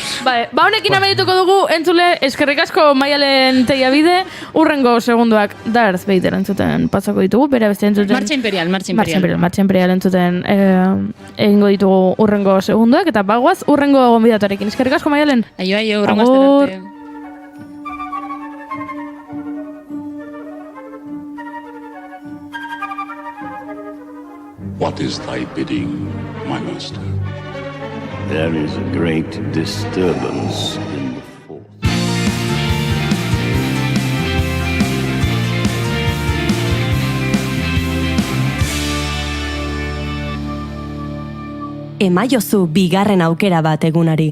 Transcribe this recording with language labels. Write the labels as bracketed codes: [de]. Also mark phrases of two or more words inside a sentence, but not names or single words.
[eu] Ba, honekin amaituko dugu, entzule, eskerrik asko Maialen Teiabide, urrengo segunduak Darth Vader entzuten pasako ditugu, bera beste entzuten... Marcha Imperial entzuten egingo ditugu urrengo segunduak, eta bagoaz urrengo gonbidatuarekin. Eskerrik asko Maialen. Aio, urrengo asterarte. [en] What is thy bidding, my master? There is a great disturbance in the force. [eu] Emaiozu bigarren aukera bat egunari.